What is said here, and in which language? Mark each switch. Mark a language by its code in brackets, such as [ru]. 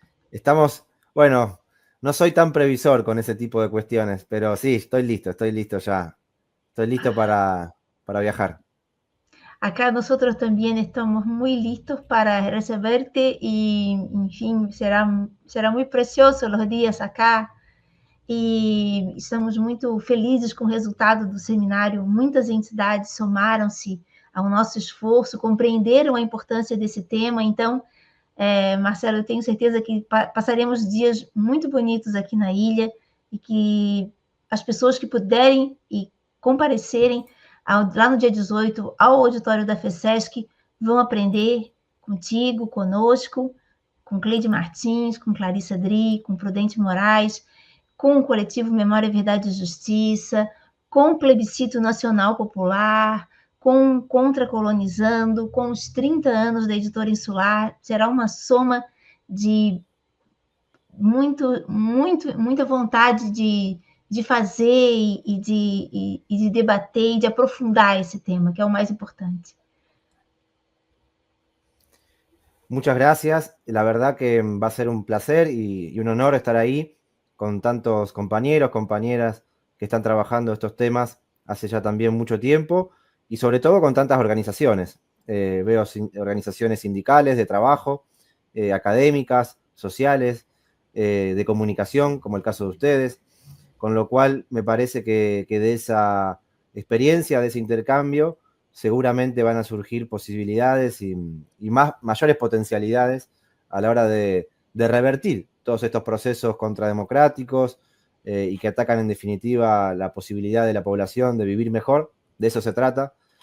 [es] Estamos, bueno, no soy tan previsor con ese tipo de cuestiones, pero sí, estoy listo ya. Estoy listo para viajar. Acá nosotros también estamos muy listos para recibirte y, en fin, será muy precioso los días acá. [pt] e estamos muito felizes com o resultado do seminário. Muitas entidades somaram-se ao nosso esforço, compreenderam a importância desse tema. Então, Marcelo, eu tenho certeza que passaremos dias muito bonitos aqui na ilha e que as pessoas que puderem e comparecerem lá no dia 18 ao auditório da FESESC vão aprender contigo, conosco, com Cleide Martins, com Clarissa Dri, com Prudente Moraes, com o coletivo Memória, Verdade e Justiça, com o Plebiscito Nacional Popular, com Contracolonizando, com os 30 anos da Editora Insular. Será uma soma de muita vontade de fazer e de debater e de aprofundar esse tema, que é o mais importante. [es] Muchas gracias. La verdad que va a ser un placer y un honor estar ahí con tantos compañeros, compañeras que están trabajando estos temas hace ya también mucho tiempo y sobre todo con tantas organizaciones. Veo organizaciones sindicales, de trabajo, académicas, sociales, de comunicación, como el caso de ustedes, con lo cual me parece que de esa experiencia, de ese intercambio, seguramente van a surgir posibilidades y mayores potencialidades a la hora de revertir todos estos procesos contrademocráticos y que atacan en definitiva la posibilidad de la población de vivir mejor. De eso se trata.